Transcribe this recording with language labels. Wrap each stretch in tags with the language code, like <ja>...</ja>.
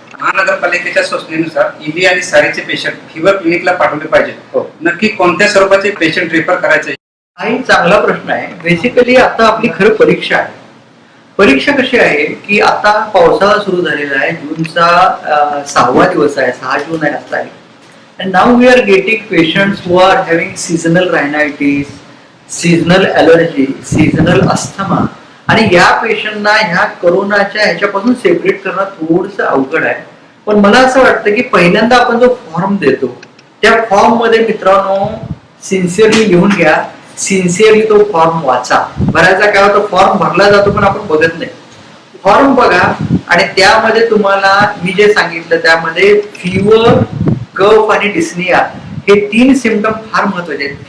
<mr>महानगरपालिकेच्या सूचनेनुसार ईबी आणि सारीचे पेशंट फिवर क्लिनिकला पाठवले पाहिजे. नक्की कोणत्या स्वरूपाचे पेशंट रेफर करायचे? हा एक चांगला प्रश्न आहे. बेसिकली आता आपली खरं परीक्षा आहे. परीक्षा कशी आहे की आता पावसाळा सुरू झालेला आहे. जूनचा 6वा दिवस आहे, 6 जून आहे आता.</mr> <en>And now we are getting patients who are having seasonal rhinitis, seasonal allergy, seasonal asthma.</en> <mr>आणि या पेशंटना ह्या कोरोनाच्या ह्याच्यापासून सेपरेट करणं थोडंसं अवघड आहे. पण मला असं वाटतं की पहिल्यांदा आपण जो फॉर्म देतो त्या फॉर्म मध्ये मित्रांनो सिन्सिअरली लिहून घ्या, सिन्सिअरली तो फॉर्म वाचा. बऱ्याचदा काय होतं, फॉर्म भरला जातो पण आपण बघत नाही. फॉर्म बघा आणि त्यामध्ये तुम्हाला मी जे सांगितलं त्यामध्ये फीवर, कफ आणि डिस्निया हे 3 सिम्पटम फार महत्वाचे आहेत.</mr>